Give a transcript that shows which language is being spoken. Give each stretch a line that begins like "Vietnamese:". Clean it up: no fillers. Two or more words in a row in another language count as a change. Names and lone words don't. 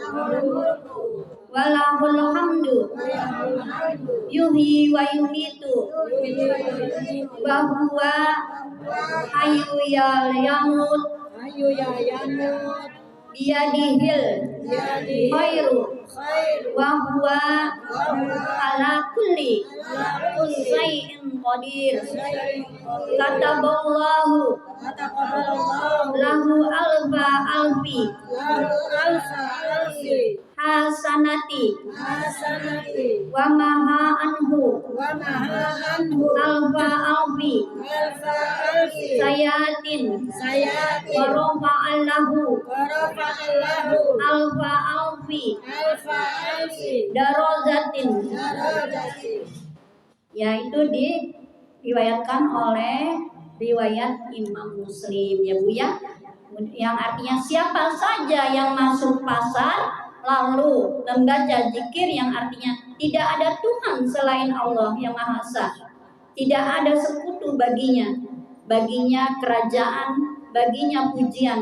Arabic: وله الحمد يحيي ويميت وهو حي يموت بيده الخير وهو على كل شيء قدير كتب الله له ألف ألف حسنة ومحا عنه ألف ألف سيئة ورفع الله ألف ألف درجة.
Indonesian: Yaitu diriwayatkan oleh riwayat Imam Muslim ya Bu ya, yang artinya siapa saja yang masuk pasar lalu membaca zikir yang artinya tidak ada Tuhan selain Allah yang Maha Esa, tidak ada sekutu baginya kerajaan, baginya pujian.